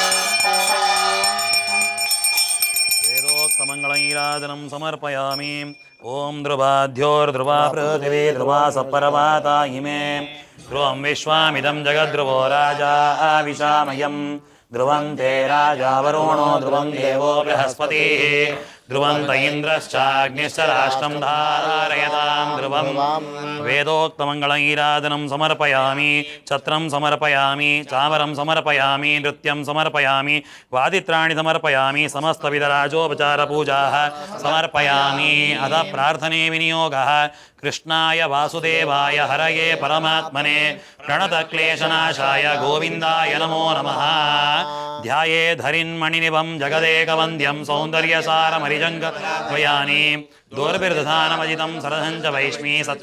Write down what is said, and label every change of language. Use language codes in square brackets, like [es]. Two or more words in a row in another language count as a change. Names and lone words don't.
[sa] వేదోక్తమంగళనీరాజనం సమర్పయామి ಓಂ ಧ್ರುವಾಧ್ಯೋರ್ಧ್ರುವ ಪೃಥಿವೀ ಧ್ರುವ ಸಪರ್ವಾತಾ ಇಮೇ ಧ್ರುವಂ ವಿಶ್ವಾಮಿದಂ ಜಗದ್ಧ್ರುವೋ ರಾಜಾ ವಿಶಾಮಯಂ ಧ್ರುವಂ ತೇ ರಾಜಾ ವರುಣೋ ಧ್ರುವಂ ದೇವೋ ಬೃಹಸ್ಪತಿಃ ಧ್ರುವಂ ತ ಇಂದ್ರಶ್ಚಾಗ್ನಿಶ್ಚ ರಾಷ್ಟ್ರಂ ಧಾರಯತಾಂ ಧ್ರುವಂ ವೇದೋಕ್ತಮಂಗಳೈರಾಧನಂ ಸಮರ್ಪಯಾಮಿ ಛತ್ರಂ ಸಮರ್ಪಯಾಮಿ ಚಾಮರಂ ಸಮರ್ಪಯಾಮಿ ನೃತ್ಯಂ ಸಮರ್ಪಯಾಮಿ ವಾದಿತ್ರಾಣಿ ಸಮರ್ಪಯಾಮಿ ಸಮಸ್ತವಿಧರಾಜೋಪಚಾರಪೂಜಾಃ ಸಮರ್ಪಯಾಮಿ ಅಥ ಪ್ರಾರ್ಥನೆ ವಿನಿಯೋಗಃ ಕೃಷ್ಣಾಯ ವಾಸುದೇವಾಯ ಹರಯೇ ಪರಮಾತ್ಮನೆ ಪ್ರಣತಕ್ಲೇಶನಾಶಾಯ ಗೋವಿಂದಾಯ ನಮೋ ನಮಃ ಧ್ಯಾಯೇಧರಿನ್ಮಣಿನಿಭಂ ಜಗದೇಕವಂದ್ಯಂ ಸೌಂದರ್ಯಸಾರಮರಿಜಂಗಯಾನಿ ದೋರ್ಭಿರ್ದಧಾನಮಜಿತಂ ಸರಸಂಚ ವೈಷ್ಣೀ